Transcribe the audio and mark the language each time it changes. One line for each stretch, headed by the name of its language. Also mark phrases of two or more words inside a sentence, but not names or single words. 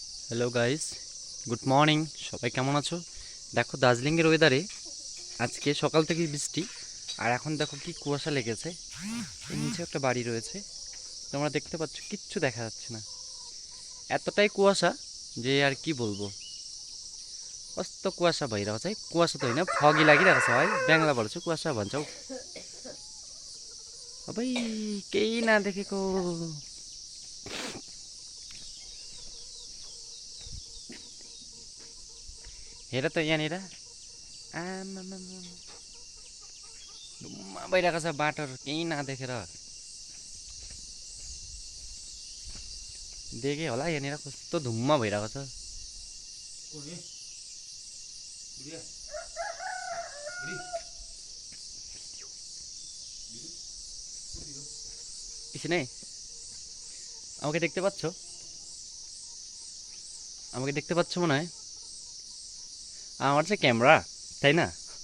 English: Hello guys, good morning.
Bangla: সবাই কেমন আছো? দেখো দার্জিলিংয়ের ওয়েদারে আজকে সকাল থেকেই বৃষ্টি, আর এখন দেখো কি কুয়াশা লেগেছে। এর নিচে একটা বাড়ি রয়েছে, তোমরা দেখতে পাচ্ছ, কিচ্ছু দেখা যাচ্ছে না, এতটাই কুয়াশা যে আর কি বলবো।
Nepali: कस्तो कुवासा भइरहेको छ है। कुवासा त होइन, फगी लागिरहेको छ है। बेङ्गलाबाट चाहिँ कुवासा भन्छ हौ। अबै केही नदेखेको। हेर त यहाँनिर आमामामा धुम्म भइरहेको छ बाटोहरू केही नदेखेर। देखेँ होला यहाँनिर कस्तो धुम्म भइरहेको छ।
Bangla: পিছনে আমাকে দেখতে পাচ্ছ? আমাকে দেখতে পাচ্ছ মনে হয়। আমার যে ক্যামেরা, তাই না?